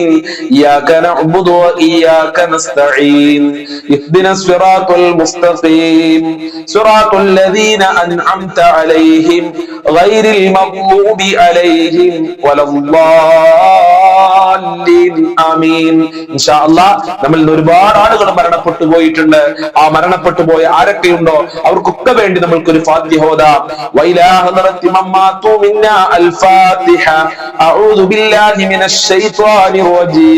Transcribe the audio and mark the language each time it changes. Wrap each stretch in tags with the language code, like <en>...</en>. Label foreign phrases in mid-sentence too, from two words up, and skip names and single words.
<ar>إياك نعبد وإياك نستعين. اهدنا الصراط المستقيم. صراط الذين أنعمت عليهم غير المغضوب عليهم ولا الضالين. ആമീൻ. إن شاء الله</ar> <ml>നമ്മൾ ഒരുപാട് ആളുകൾ മരണപ്പെട്ടു പോയിട്ടുണ്ട്. ആ മരണപ്പെട്ടു പോയ ആരൊക്കെയുണ്ടോ അവർക്കൊക്കെ വേണ്ടി നമ്മൾക്കൊരു ഫാത്തിഹ ഓതാം.</ml> <ar>وإلى حضرة من مات منا الفاتحة. أعوذ بالله من الشيطان الرجيم.</ar>